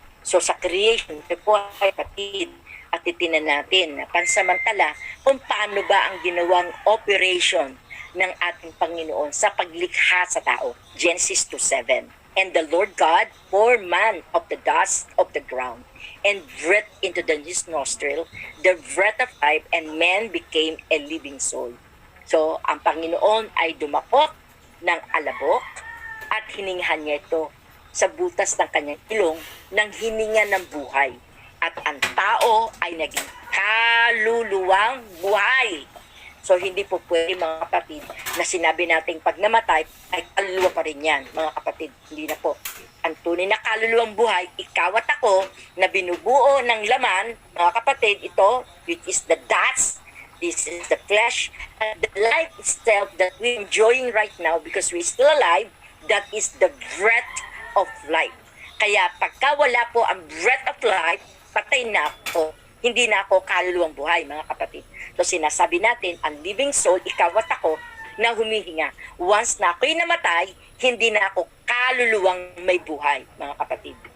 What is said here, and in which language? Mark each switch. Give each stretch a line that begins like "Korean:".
Filipino: So sa creation, ito po ay kapatid at itinan natin na pansamantala kung paano ba ang ginawang operation ng ating Panginoon sa paglikha sa tao. Genesis 2:7.
English: And the Lord God formed man of the dust of the ground and breathed into his nostril the breath of life, and man became a living soul.
Filipino: So, ang Panginoon ay dumakot ng alabok at hiningahan niya ito sa butas ng kanyang ilong ng hininga ng buhay. At ang tao ay naging kaluluwang buhay. So, hindi po pwede, mga kapatid, na sinabi nating pag namatay, ay kaluluwa pa rin yan, mga kapatid. Hindi na po. Ang tunay na kaluluwang buhay, ikaw at ako, na binubuo ng laman, mga kapatid, ito,
English: which is the dust, this is the flesh, and the life itself that we're enjoying right now because we're still alive, that is the breath of life.
Filipino: Kaya pagka wala po ang breath of life, patay na ako. Hindi na ako kaluluwang buhay, mga kapatid. So sinasabi natin, ang living soul, ikaw at ako, na humihinga. Once na ako'y namatay, hindi na ako kaluluwang may buhay, mga kapatid.